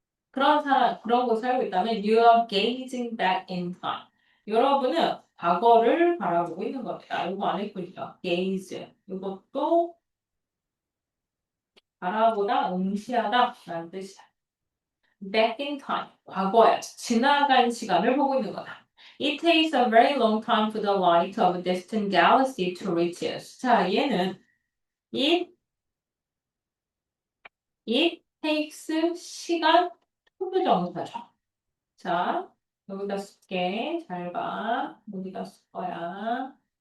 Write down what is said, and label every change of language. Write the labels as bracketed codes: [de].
[ko] 그런 사람, 그런 곳에 살고 있다면 [en] you are gazing back in time. [ko] 여러분은 과거를 바라보고 있는 겁니다. 이거 안 했군요. gaze. 이것도 바라보다, 응시하다 라는 뜻이다. [en] back in time. [ko] 과거에 지나간 시간을 보고 있는 거다. [en] It takes a very long time for the light of a distant galaxy to reach us. [ko] 자, 얘는 it, it takes 시간 투부정사죠. 자, 여기다 쓸게. 잘 봐. 여기다 쓸 거야.